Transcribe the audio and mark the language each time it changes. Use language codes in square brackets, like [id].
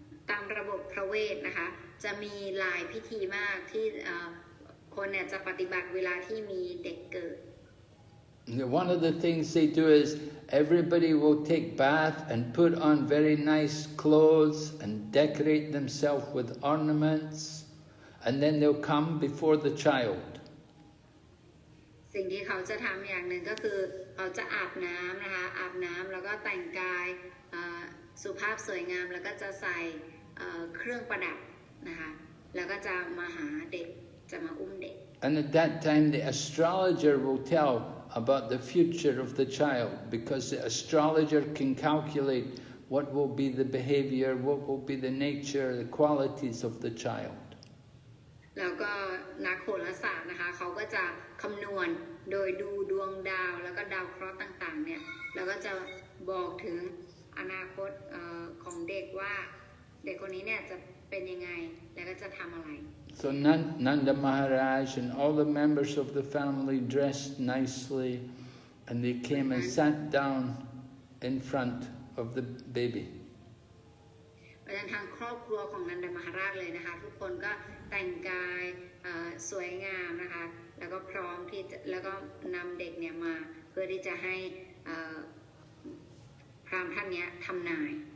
[th] ตามระบบพระเวทนะคะจะมีหลายพิธีมากที่คนเนี่ยจะปฏิบัติเวลาที่มีเด็กเกิด [en] One of the things they do is everybody will take bath and put on very nice clothes and decorate themselves with ornaments, and then they'll come before the child. [th] สิ่งที่เขาจะทำอย่างหนึ่งก็คือเขาจะอาบน้ำนะคะอาบน้ำแล้วก็แต่งกายสุภาพสวยงามแล้วก็จะใส่เครื่องประดับนะคะแล้วก็จะมาหาเด็กจะมาอุ้มเด็ก [en] And at that time the astrologer will tell about the future of the child because the astrologer can calculate what will be the behavior, what will be the nature, the qualities of the child. [th] แล้วก็นักโหราศาสตร์นะคะเขาก็จะคำนวณโดยดูดวงดาวแล้วก็ดาวเคราะห์ต่างๆเนี่ยแล้วก็จะบอกถึงอนาคตของเด็กว่าเด็กคนนี้เนี่ยจะเป็นยังไงแล้วก็จะทำอะไร [en] So Nanda Maharaj and all the members of the family dressed nicely and they came and sat down in front of the baby. [th] เพราะฉะนั้นทางครอบครัวของนันดามหาราชเลยนะคะทุกคนก็แต่งกายสวยงามนะคะแล้วก็พร้อมที่จะแล้วก็นำเด็กเนี่ยมาเพื่อที่จะให้พราหมณ์ท่านเนี้ยทำนาย